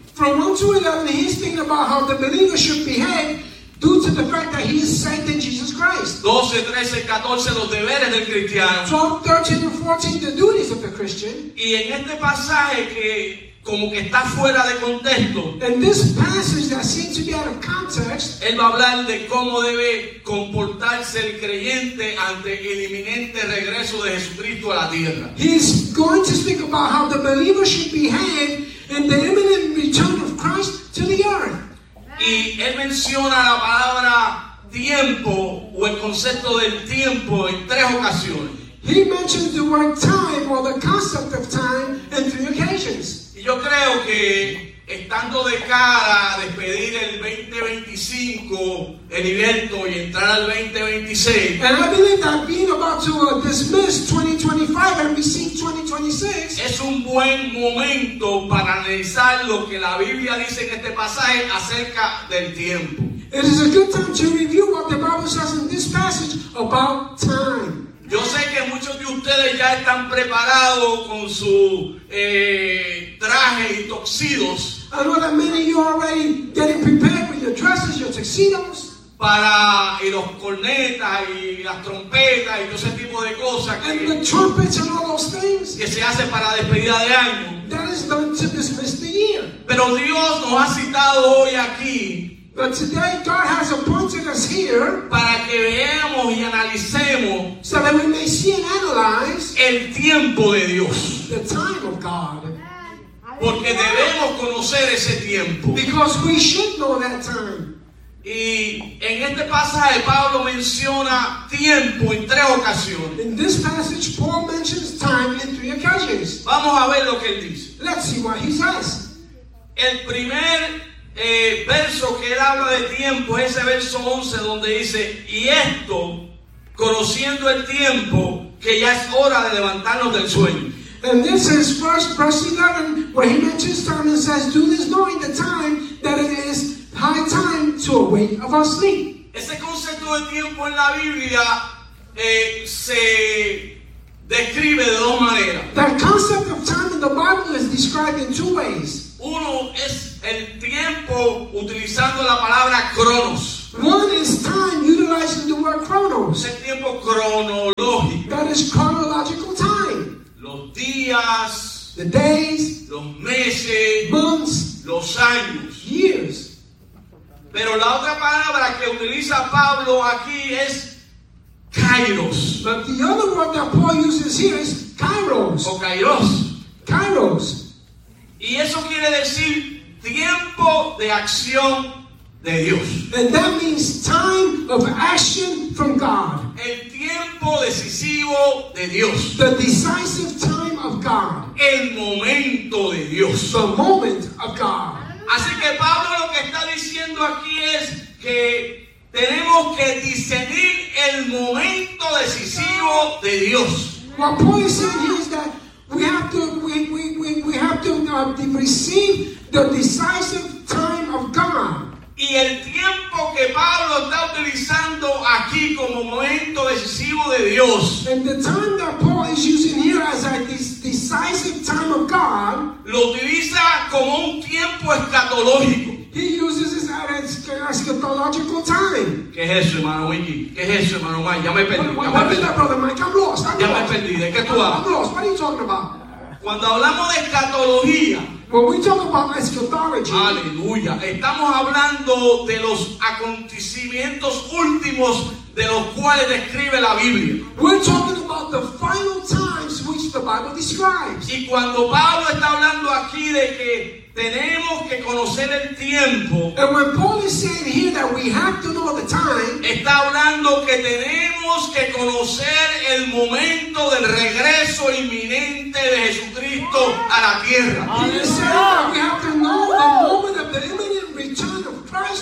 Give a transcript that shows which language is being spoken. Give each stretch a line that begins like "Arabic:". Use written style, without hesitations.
English: From 1 to 11, he's thinking about how the believer should behave due to the fact that he is saved in Jesus Christ.
Spanish: 12, 13, 14, los deberes del cristiano.
English: 12, 13, and 14, the duties of the Christian.
Spanish: Y en este pasaje que como que está fuera de contexto.
English: In this passage that seems to be out of context.
Spanish: Él va a hablar de cómo debe comportarse el creyente ante el inminente regreso de Jesucristo a la tierra.
English: He's going to speak about how the believer should behave in the imminent return of Christ to the earth.
Spanish: Y él menciona la palabra tiempo o el concepto del tiempo en tres ocasiones.
English: He mentioned the word time or the concept of time in three occasions.
Spanish: Yo creo que estando de cara a despedir el 2025 el evento y entrar al 2026.
English: And I believe that being about to dismiss 2025 and receive 2026.
Spanish: Es un buen momento para analizar lo que la Biblia dice en este pasaje acerca del tiempo.
English: It is a good time to review what the Bible says in this passage about time.
Spanish: Yo sé que muchos de ustedes ya están preparados con sus trajes y tuxedos.
English: I know that many of you are already getting prepared with your dresses, your tuxedos.
Spanish: Para y los cornetas y las trompetas y todo ese tipo de cosas.
English: And the trumpets and all those things.
Spanish: Que se hace para despedida de año.
English: That is done to dismiss the year.
Spanish: Pero Dios nos ha citado hoy aquí.
English: But today God has appointed us here
Spanish: para que veamos y analicemos
English: so that we may see and analyze
Spanish: el tiempo de Dios.
English: The time of God.
Spanish: Porque debemos conocer ese tiempo.
English: Because we should know that time.
Spanish: Y en este pasaje Pablo menciona tiempo en tres ocasiones.
English: In this passage Paul mentions time in three occasions.
Spanish: Vamos a ver lo que él dice.
English: Let's see what he says.
Spanish: El primer verso que él habla de tiempo es ese verso 11 donde dice: y esto, conociendo el tiempo, que ya es hora de levantarnos del sueño.
English: And this is first verse 11 where he mentions time and says, do this knowing the time that it is high time to awake of our sleep.
Spanish: Ese concepto de tiempo en la Biblia se describe de dos maneras.
English: That concept of time in the Bible is described in two ways.
Spanish: Uno es el tiempo utilizando la palabra cronos.
English: One is time utilizing the word chronos.
Spanish: Es el tiempo cronológico.
English: That is chronological time.
Spanish: Los días.
English: The days.
Spanish: Los meses.
English: Months.
Spanish: Los años.
English: Years.
Spanish: Pero la otra palabra que utiliza Pablo aquí es kairos.
English: But the other word that Paul uses here is kairos.
Spanish: O kairos.
English: Kairos.
Spanish: Y eso quiere decir tiempo de acción de Dios.
English: And that means time of action from God.
Spanish: El tiempo decisivo de Dios.
English: The decisive time of God.
Spanish: El momento de Dios.
English: The moment of God.
Spanish: Así que Pablo lo que está diciendo aquí es que tenemos que discernir el momento decisivo de Dios.
English: What Paul is saying here is that we have to receive the decisive time of God.
Spanish: Y el tiempo que Pablo está utilizando aquí como momento decisivo de Dios.
English: And the time that Paul is using here as a decisive time of God,
Spanish: lo utiliza como un tiempo escatológico.
English: He uses it as an eschatological time.
Spanish: ¿Qué es eso, hermano Wiki? ¿Qué es eso, hermano Mike? Ya me perdí. ¿De qué tú hablas?
English: I'm lost. What are you talking about?
Spanish: Cuando hablamos de escatología,
English: when we talk about eschatology,
Spanish: aleluya, estamos hablando de los acontecimientos últimos de los cuales describe la Biblia.
English: We're talking about the final times which the Bible describes.
Spanish: Y cuando Pablo está hablando aquí de que tenemos que conocer el tiempo,
English: and when Paul is saying here that we have to know the time,
Spanish: está hablando que tenemos que conocer el momento del regreso inminente de Jesucristo a la tierra.
English: He is saying that we have to know the moment of the imminent return of Christ.